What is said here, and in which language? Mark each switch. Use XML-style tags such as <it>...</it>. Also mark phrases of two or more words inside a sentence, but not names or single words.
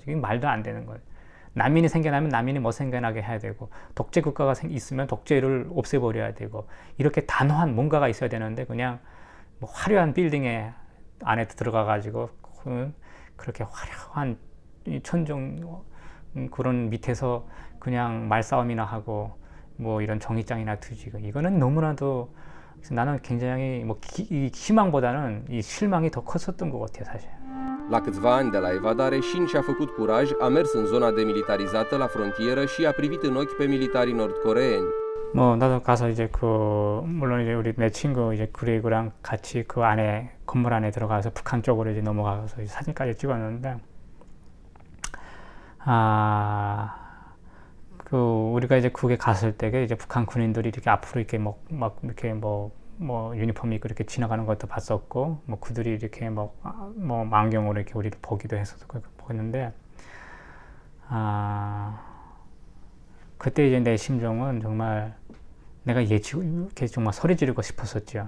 <ko>이게 말도 안 되는 거예요. 난민이 생겨나면 난민이 못 생겨나게 해야 되고, 독재 국가가 있으면 독재를 없애버려야 되고, 이렇게 단호한 뭔가가 있어야 되는데, 그냥 화려한 빌딩에 안에 들어가 가지고 그렇게 화려한 천정 그런 밑에서 그냥 말싸움이나 하고 이런 종이장이나 뒤지고, 이거는 너무나도, 나는 굉장히 희망보다는 이 실망이 더 컸었던 것 같아요, 사실.</ko> <ro>La câțiva ani de la evadare, Shin și-a făcut curaj, a mers în zona demilitarizată la frontieră și a privit în ochi pe militarii nordcoreeni.</ro> <ko>나도 가서 이제 물론 이제 우리 내 친구 이제 그레이그랑 같이 그 안에, 건물 안에 들어가서 북한 쪽으로 이제 넘어가서 사진까지 찍었는데, 우리가 이제 그게 갔을 때 이제 북한 군인들이 이렇게 앞으로 이렇게 이렇게 유니폼 입고 이렇게 지나가는 것도 봤었고, 그들이 이렇게 안경으로 이렇게 우리를 보기도 했는데, 그때 이제 내 심정은 정말 내가 이렇게 정말 소리 지르고 싶었었죠.</ko>